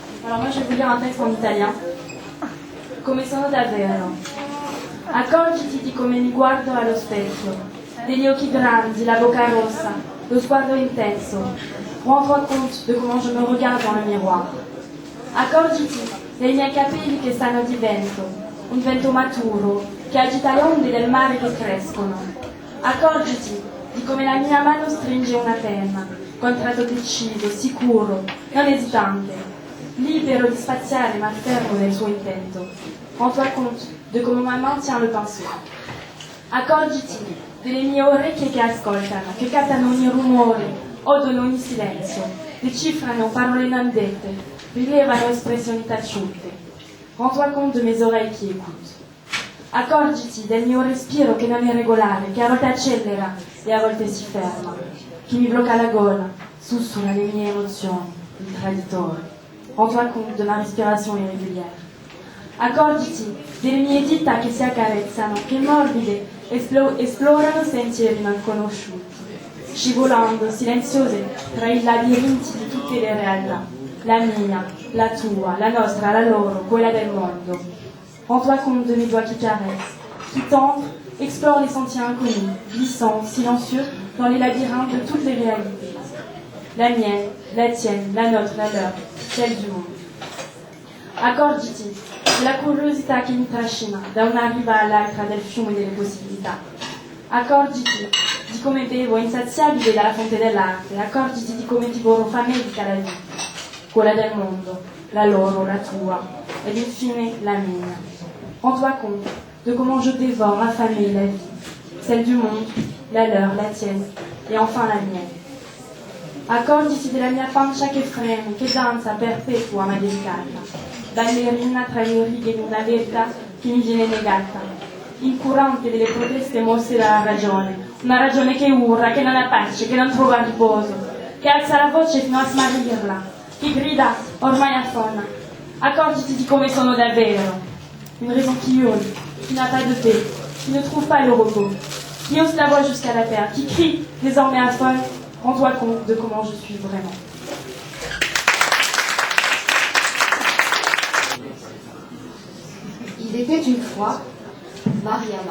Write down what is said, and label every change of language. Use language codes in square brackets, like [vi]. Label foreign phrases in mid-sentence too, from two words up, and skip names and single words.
[fr] Alors moi je vais vous lire un texte en italien. [it] Come sono davvero. Accorgiti di come mi guardo allo specchio, degli occhi grandi, la bocca rossa, lo sguardo intenso. [fr] Rends-toi compte de comment je me regarde dans le miroir. [it] Accorgiti dei miei capelli che stanno di vento, un vento maturo che agita le onde del mare che crescono. Accorgiti di come la mia mano stringe una penna, con tratto deciso, sicuro, non esitante, libero di spaziare ma fermo nel suo intento. [fr] Rends-toi compte de come ma main tient le pinceau. [it] Accorgiti delle mie orecchie che ascoltano, che captano ogni rumore, odono ogni silenzio, decifrano parole non dette, rilevano espressioni taciute. [fr] Rends-toi compte de mes oreilles qui écoutent. [it] Accorgiti del mio respiro che non è regolare, che a volte accelera e a volte si ferma, che mi blocca la gola, sussurra le mie emozioni, il traditore. [fr] Rends-toi compte de ma respiration irrégulière. [it] Accorgiti delle mie dita che si accarezzano, che morbide esplorano sentieri non conosciuti, scivolando silenziose tra i labirinti di tutte le realtà, la mia, la tua, la nostra, la loro, quella del mondo. [fr] Rends-toi compte de mes doigts qui caressent, qui tendent, explorent les sentiers inconnus, glissant, silencieux, dans les labyrinthes de toutes les réalités. La mienne, la tienne, la nôtre, la leur, celle du monde. [it] Accorgiti della curiosità che mi trascina da una riva all'altra del fiume delle possibilità. Accorgiti di come bevo insaziabile dalla fonte dell'arte. Accorgiti di come divoro famelica la vita, quella del mondo, la loro, la tua, ed infine la mia. [fr] Rends-toi compte de comment je dévore affamée la vie, celle du monde, la leur, la tienne, et enfin la mienne. [it] Accorgiti della mia pancia che freme, che danza perpetua ma delicata, ballerina tra le righe di una verità che mi viene negata, incurante delle proteste mosse dalla ragione, una ragione che urla, che non ha pace, che non trova riposo, che alza la voce fino a smarrirla, che grida ormai affonna. Accorgiti di come sono davvero. [fr] Une raison qui hurle, qui n'a pas de paix, qui ne trouve pas le repos, qui hausse la voix jusqu'à la terre, qui crie, désormais affole. Rends-toi compte de comment je suis vraiment. Il était une fois Mariama.